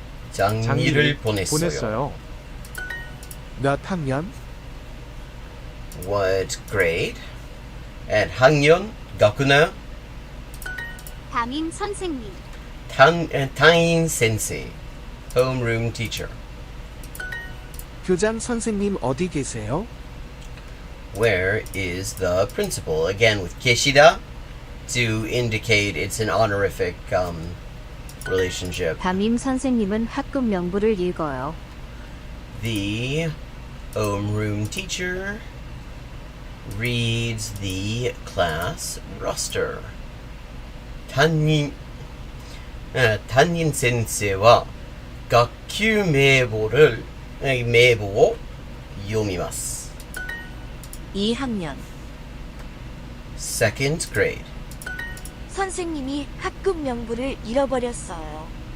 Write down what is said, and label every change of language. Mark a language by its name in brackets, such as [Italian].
[Korean] 장미를 보냈어요. 몇 학년? [English] What grade? And 학년,学年, [Korean] 담임 선생님. [English] 담임 sensei, homeroom teacher. [Korean] 교장 선생님 어디 계세요? [English] Where is the principal? Again with 계시다 to indicate it's an honorific relationship. [Korean] 담임 선생님은 학급 명부를 읽어요. [English] The homeroom teacher reads the class roster. [Japanese] 담임先生は学級名簿を読みます. [Korean] 2학년. [English] Second grade. [Korean] 선생님이 학급 명부를 잃어버렸어요.